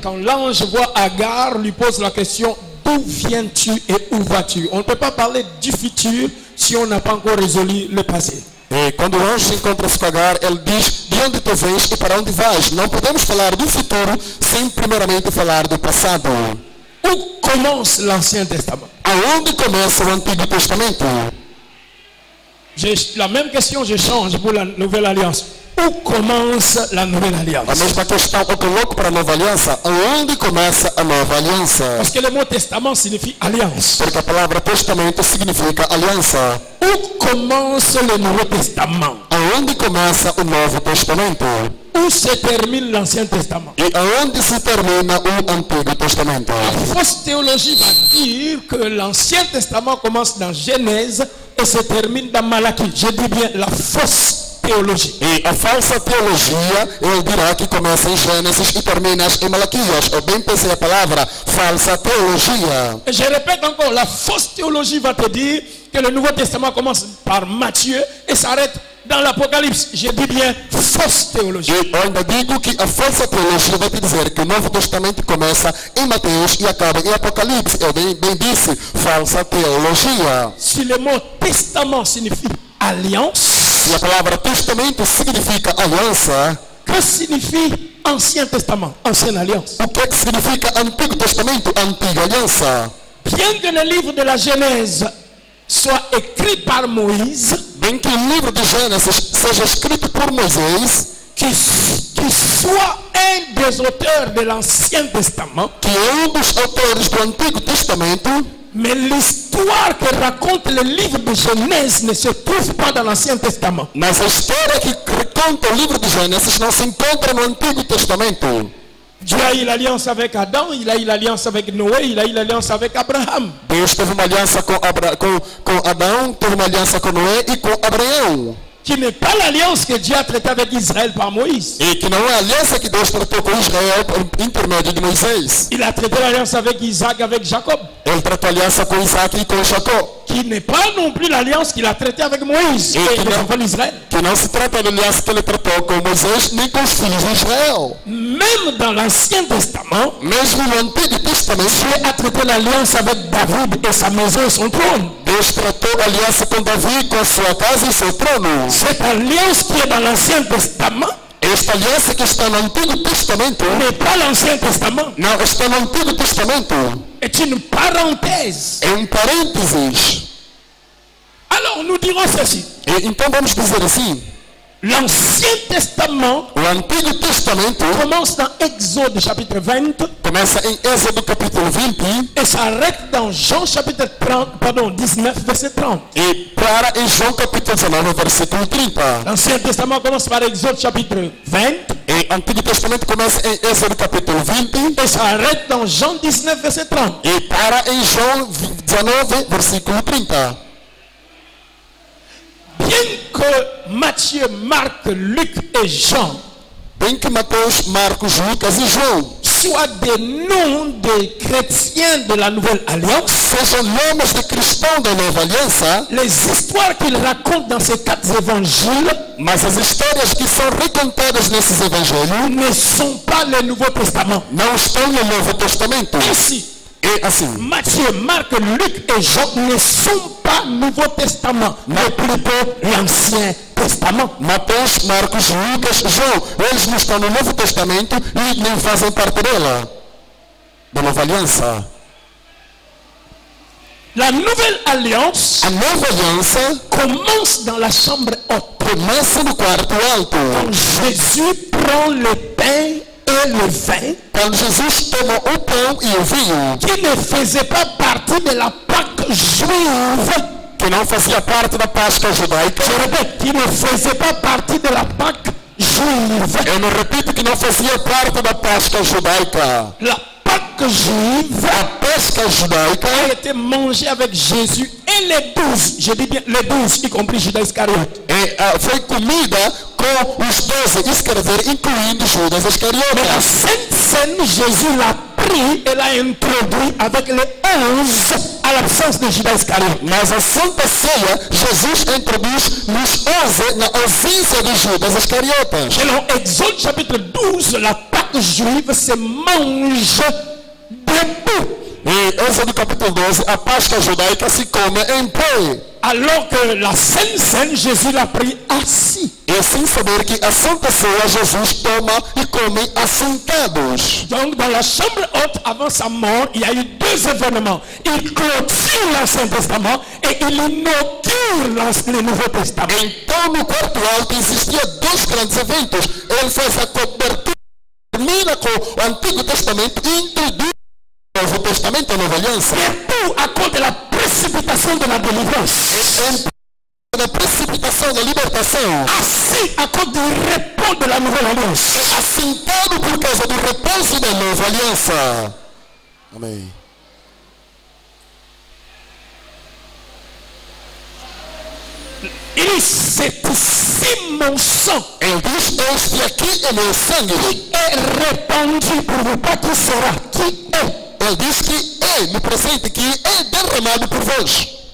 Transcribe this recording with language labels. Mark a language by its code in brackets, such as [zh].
[fr] Quand l'ange voit Agar, lui pose la question, d'où viens-tu et où vas-tu? On ne peut pas parler du futur si on n'a pas encore résolu le passé. [pt] E quando o anjo encontra-se com Agar, ele diz: de onde tu vens e para onde vais? Não podemos falar do futuro sem primeiramente falar do passado. [fr] Où commence l'Ancien Testament? [pt] Aonde começa o Antigo Testamento? [fr] La même question, je change pour la Nouvelle Alliance. Où commence la Nouvelle [pt] A [fr] Alliance? [pt] mesma questão eu coloco para a Nova Aliança. Aonde começa a Nova Aliança? [fr] Parce que le mot testament signifie alliance. [pt] Porque a palavra testamento significa aliança. [fr] Où commence le Nouveau Testament? [pt] Aonde começa o Novo Testamento? [fr] Où se termine l'Ancien Testament? [pt] E aonde se termina o Antigo Testamento? [fr] La fausse théologie va dire que l'Ancien Testament commence dans Genèse et se termine dans Malachie. Je dis bien la fausse théologie. [pt] E a falsa teologia, ele dirá que começa em Gênesis e termina em Malaquias. Eu bem pensei a palavra falsa teologia. [fr] Et je répète encore, la fausse théologie va te dire que le Nouveau Testament commence par Matthieu et s'arrête dans l'Apocalypse. Je dis bien fausse théologie. [pt] E eu ainda digo que a falsa teologia vai te dizer que o Novo Testamento começa em Mateus e acaba em Apocalipse. Eu bem disse falsa teologia. [fr] Si le mot testament signifie alliance, [pt] E a palavra testamento significa aliança. [fr] que signifie Ancien Testament, Ancienne Alliance? [pt] O que é que significa Antigo Testamento, Antiga Aliança? [fr] Bien que le livre de la Genèse soit écrit par Moïse, [pt] Bem que o livro de Gênesis seja escrito por Moisés, [fr] qui soit un des auteurs de l'Ancien Testament, [pt] que é dos autores do Antigo Testamento, [fr] mais l'histoire que raconte le livre de Genèse ne se trouve pas dans l'Ancien Testament. [pt] mas a história que conta o livro de Gênesis não se encontra no Antigo Testamento. [fr] Dieu a eu l'alliance avec Adam, il a eu l'alliance avec Noé, il a eu l'alliance avec Abraham. [pt] Deus teve uma aliança com Adão, teve uma aliança com Noé e com Abraão. [fr] Qui n'est pas l'alliance que Dieu a traitée avec Israël par Moïse. [pt] E que não é a aliança que Deus tratou com Israel por intermédio de Moisés. [fr] Il a traité l'alliance avec Isaac, avec Jacob. [pt] Ele tratou a aliança com Isaac e com Jacó. [fr] qui n'est pas non plus l'alliance qu'il a traitée avec Moïse Et et qui les n'a- enfants d'Israël. [pt] Que não se trata da aliança que ele tratou com Moisés nem com os filhos de Israel. [fr] Même dans l'Ancien Testament, [pt] Mesmo no Antigo Testamento, [fr] Dieu a traité l'alliance avec David et sa maison et son trône. [pt] Deus tratou a aliança com Davi, com a sua casa e seu trono. [fr] Cette alliance qui est dans l'Ancien Testament [pt] Esta aliança que está no Antigo Testamento, [fr] n'est pas l'Ancien Testament, [pt] não está no Antigo Testamento, [fr] est une parenthèse. [pt] é parênteses. [fr] Alors nous dirons ceci. [pt] E, então vamos dizer assim, [fr] L'Ancien Testament [pt] o Antigo Testamento [fr] commence dans Exode chapitre 20 [pt] começa em Êxodo capítulo 20 [fr] et s'arrête dans Jean chapitre 19 verset 30. [pt] e para em João capítulo 19 versículo 30. [fr] L'Ancien Testament commence par Exode chapitre 20 [pt] E Antigo Testamento começa em Êxodo capítulo 20 [fr] et s'arrête dans Jean 19 verset 30. [pt] e para em João 19 versículo 30. [fr] Bien que Matthieu, Marc, Luc et Jean [pt] Bem que Mateus, Marcos, Lucas e João [fr] soient des noms des chrétiens de la Nouvelle Alliance, [pt] sejam nomes de cristãos da Nova Aliança, [fr] les histoires qu'ils racontent dans ces 4 évangiles [pt] mas as histórias que são recontadas nesses evangelhos [fr] ne sont pas le Nouveau Testament. [pt] não estão no Novo Testamento. [fr] Ainsi, [pt] E assim, [fr] Matthieu, Marc, Luc et Jean ne sont pas Nouveau Testament, mais plutôt l'Ancien Testament. [pt] Mateus, Marcos, Lucas, João, eles não estão no Novo Testamento e nem fazem parte dela, da Nova Aliança. [fr] La Nouvelle Alliance [pt] A Nova Aliança [fr] commence dans la chambre haute. [pt] começa no quarto alto. [fr] Quand Jésus prend le pain et le vin, [pt] Quando Jesus toma o pão e o vinho, [fr] qui ne faisait pas partie de la Pâque juive, [pt] que não fazia parte da Páscoa judaica, [fr] je répète, qui ne faisait pas partie de la Pâque juive. [pt] eu não repito que não fazia parte da Páscoa judaica. [fr] La Pâque juive [pt] A Páscoa judaica [fr] a été mangée avec Jésus et les 12, je dis bien les 12, y compris Judas Iscariote. [pt] foi comida com os 12, isso quer dizer, incluindo Judas [fr] Mais la [pt] Iscariotas. [fr] Sainte Seine, Jésus l'a pris et l'a introduit avec les 11 à l'absence de Judas Iscariote. [pt] Mas a Santa Ceia, Jesus introduz nos 11 na ausência de Judas Iscariotas. [fr] Selon Exode chapitre 12, la Pâque juive se mange debout. [pt] E Êxodo capítulo 12, a Páscoa judaica se come em pé. Alors que la Sainte Seine, Jésus l'a pris assis. E sem saber que a Santa Ceia Jesus toma e come assentados. [fr] Donc dans la chambre haute, avant sa mort, il y a eu 2 événements. Il clôture l'Ancien Testament et il inaugure le Nouveau Testament. [pt] Então no quarto alto existia 2 grandes eventos. Ele faz a cobertura, termina com o Antigo Testamento e introduz o Novo Testamento, a Nova Aliança. [fr] Et tout à cause de la précipitation de la délivrance. [pt] Da precipitação da libertação, [fr] Assis à cause du repos de la Nouvelle Alliance. [pt] assentado por causa do repouso da Nova Aliança. Amém. [fr] Il dit, c'est ici mon sang [pt] Ele diz, este aqui é meu sangue. [fr] qui est répandu pour vous, pas qui sera, qui est. [pt] Ele diz que é no presente, que é derramado por vós.